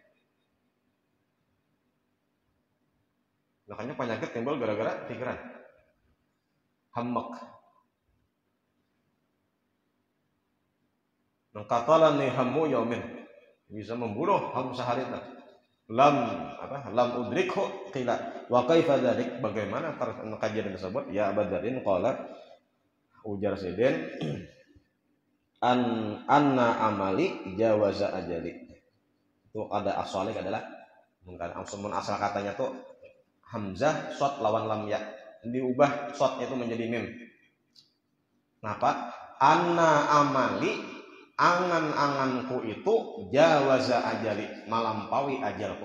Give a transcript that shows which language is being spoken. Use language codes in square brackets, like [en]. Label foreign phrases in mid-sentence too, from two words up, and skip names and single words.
[bjn] Makanya penyakit timbul gara-gara pikiran. Hammak. Nang katalan nih [ar] همّ يوم [bjn] bisa membunuh ham sehari tak. [ar] لم لم أدركه قيل وكيف ذلك, [id] bagaimana kajian tersebut? [ar] يا أبا ذر قال, [bjn] ujar Siden, [ar] أن أملي جاوز أجلي. [bjn] Itu ada asalnya adalah mun asal katanya tuh hamzah shad lawan lam ya, diubah shadnya itu menjadi mim. Kenapa? [ar] أن أملي, [bjn] angan-anganku itu [ar] جاوز أجلي, [bjn] melampaui ajalku.